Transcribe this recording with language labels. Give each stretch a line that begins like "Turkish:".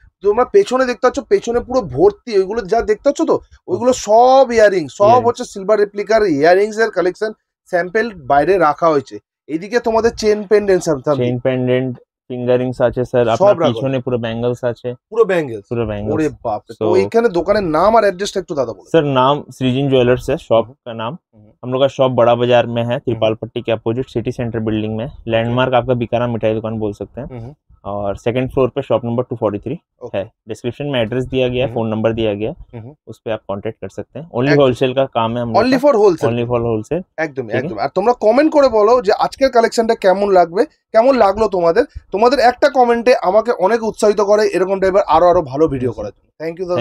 Bangla: তোমরা পেছনে দেখতে পাচ্ছ, পেছনে পুরো ভর্তি ওইগুলো যা দেখতে পাচ্ছ, তো ওইগুলো সব ইয়ারিং, সব হচ্ছে সিলভার রেপ্লিকার ইয়ারিংস এর কালেকশন। স্যাম্পল বাইরে রাখা হয়েছে। এইদিকে তোমাদের chain pendant, chain pendant, fingerings আছে স্যার। আপনার পিছনে পুরো ব্যাঙ্গলস আছে, পুরো ব্যাঙ্গলস। ওরে বাপ রে। তো এইখানে দোকানের নাম আর অ্যাড্রেসটা একটু দাদা বলো।
Hindi: सर नाम सृजन ज्वेलर्स है शॉप का नाम। हम लोग का शॉप बड़ा बाजार में है, त्रिपाल पट्टी के अपोजिट सिटी सेंटर बिल्डिंग में। लैंडमार्क आपका बीकाना मिठाई दुकान बोल सकते हैं। और सेकंड फ्लोर पे शॉप नंबर 243 है। डिस्क्रिप्शन में एड्रेस दिया गया है, फोन नंबर दिया गया है, उस पे आप कांटेक्ट कर सकते हैं। ओनली होलसेल का काम है हम लोग,
English: Only for wholesale, only for wholesale.
Bangla: একদম একদম। আর তোমরা কমেন্ট করে বলো যে আজকের কালেকশনটা কেমন লাগবে, কেমন লাগলো তোমাদের। তোমাদের একটা কমেন্টে আমাকে অনেক উৎসাহিত করে এরকম টাইপের আরো ভালো ভিডিও করার জন্য। থ্যাংক ইউ দাদা।